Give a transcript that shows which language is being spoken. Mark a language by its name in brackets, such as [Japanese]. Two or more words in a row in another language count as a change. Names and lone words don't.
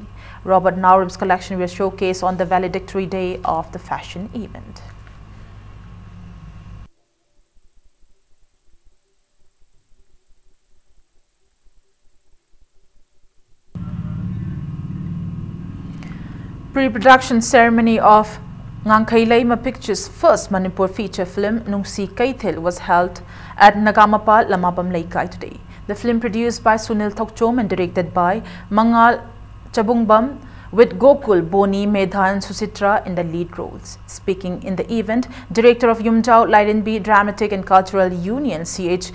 [English] Robert Naurim's collection was showcased on the valedictory day of the fashion event. Pre-production ceremony of Ngangkhai Laima Pictures' first Manipur feature film, Nungsi Kaithil, was held at Nagamapa, Lamabam Laikai today. The film, produced by Sunil Thokchom and directed by Mangal Chabungbam, with Gokul, Boni, Medha and Susitra in the lead roles. Speaking in the event, Director of Yumjao Laidenbi Dramatic and Cultural Union, C.H.